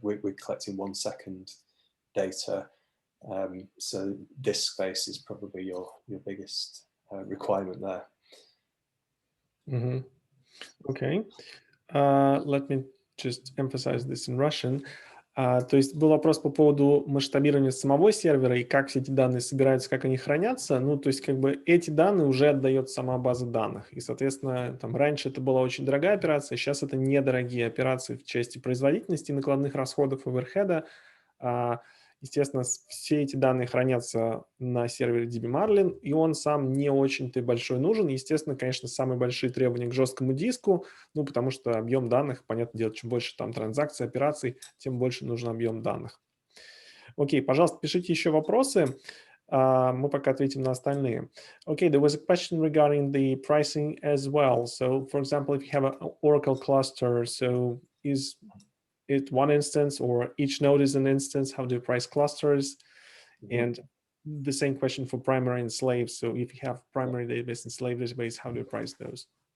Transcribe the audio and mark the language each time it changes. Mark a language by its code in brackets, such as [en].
[en] We're collecting 1 second data. So disk space is probably your biggest requirement there. Mm-hmm. Okay. Let me just emphasize this in Russian. [ru] То есть был вопрос по поводу масштабирования самого сервера и как все эти данные собираются, как они хранятся. Ну, то есть как бы эти данные уже отдает сама база данных. И, соответственно, там раньше это была очень дорогая операция, сейчас это недорогие операции в части производительности, накладных расходов, оверхеда. Естественно, все эти данные хранятся на сервере DBmarlin, и он сам не очень-то большой нужен. Естественно, конечно, самые большие требования к жесткому диску, ну, потому что объем данных, понятное дело, чем больше там транзакций, операций, тем больше нужен объем данных. Окей, пожалуйста, пишите еще вопросы. Мы пока ответим на остальные. [en] Okay, there was a question regarding the pricing as well. So, for example, if you have an Oracle cluster, so is it one instance or each node is an instance? How do you price clusters? And the same question for primary and slave. So if you have primary database and slave database, how do you price those?